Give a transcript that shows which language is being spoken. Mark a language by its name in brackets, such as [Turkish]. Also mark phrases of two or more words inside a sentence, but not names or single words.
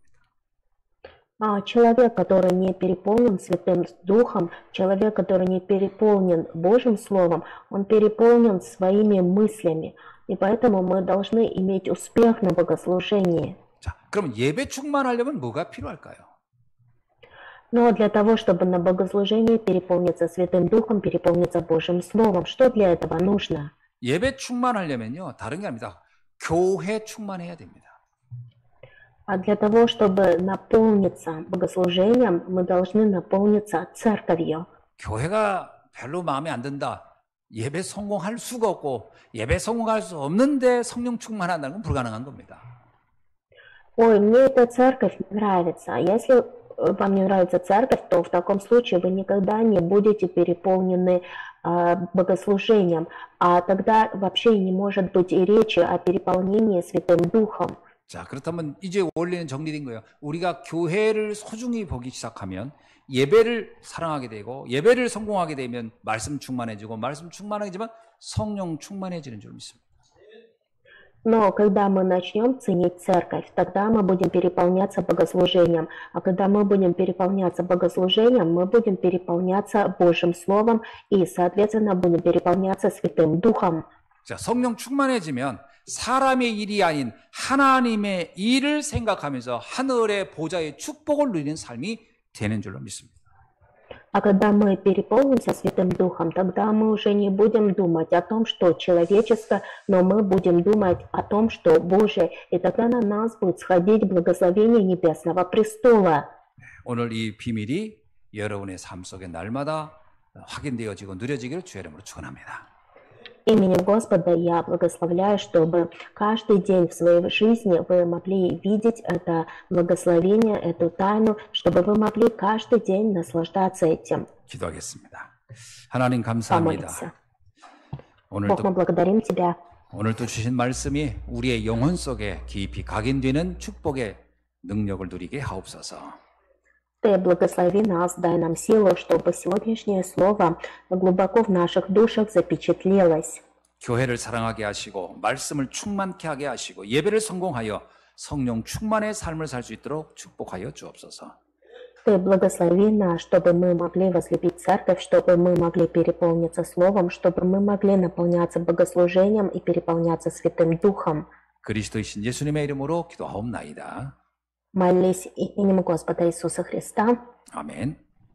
[Russian] Человек, который не переполнен Святым Духом, человек, который не переполнен Божьим Словом, он переполнен своими мыслями. И поэтому мы должны иметь успех на богослужении. [Korean] 자, 그럼 예배 충만하려면 뭐가 필요할까요? [Russian] Но для того, чтобы на богослужении переполниться Святым Духом, переполниться Божьим Словом, что для этого нужно? [Korean] 예배 충만하려면요, 다른 게 아닙니다. 교회 충만해야 됩니다. [Russian] А для того, чтобы наполниться богослужением, мы должны наполниться церковью. [Korean] 교회가 별로 마음에 안 든다. 예배 성공할 수가 없고 예배 성공할 수 없는데 성령 충만한다는 건 불가능한 겁니다. [Russian] Ой, мне эта церковь не нравится. Если вам не нравится церковь, то в таком случае вы никогда не будете переполнены богослужением, а тогда вообще не может быть и речи о переполнении Святым Духом. [Korean] 자, 그렇다면 이제 원리는 정리된 거예요. 우리가 교회를 소중히 보기 시작하면 예배를 사랑하게 되고 예배를 성공하게 되면 말씀 충만해지고 말씀 충만해지면 성령 충만해지는 줄 믿습니다. [Russian] Но когда мы начнем ценить церковь, тогда мы будем переполняться богослужением. А когда мы будем переполняться богослужением, мы будем переполняться Божьим Словом и, соответственно, будем переполняться Святым Духом. [Korean] 자, 성령 충만해지면 사람의 일이 아닌 하나님의 일을 생각하면서 하늘의 보좌의 축복을 누리는 삶이 되는 줄로 믿습니다. [Russian] А когда мы переполнимся Святым Духом, тогда мы уже не будем думать о том, что человеческое, но мы будем думать о том, что Божие. И тогда на нас будет сходить благословение Небесного престола. [Korean] 오늘 이 비밀이 여러분의 삶 속에 날마다 확인되어지고 누려지기를 주의 이름으로 축원합니다. [Russian] Именем Господа я благословляю, чтобы каждый день в своей жизни вы могли видеть это благословение, эту тайну, чтобы вы могли каждый день наслаждаться этим. [Korean] 기도하겠습니다. 하나님 감사합니다. [Russian] Помолимся. Бог, мы благодарим Тебя. [Korean] 오늘도 주신 말씀이 우리의 영혼 속에 깊이 각인되는 축복의 능력을 누리게 하옵소서. [Russian] Ты благослови нас, дай нам силу, чтобы сегодняшнее слово глубоко в наших душах запечатлелось. [Korean] 교회를 사랑하게 하시고 말씀을 충만케 하게 하시고 예배를 성공하여 성령 충만의 삶을 살 수 있도록 축복하여 주옵소서. [Russian] Ты благослови нас, чтобы мы могли возлюбить церковь, чтобы мы могли переполниться словом, чтобы мы могли наполняться богослужением и переполняться Святым Духом. [Korean] 그리스도이신 예수님의 이름으로 기도하옵나이다. [Russian] Молись именем Господа Иисуса Христа. [Korean] 아멘.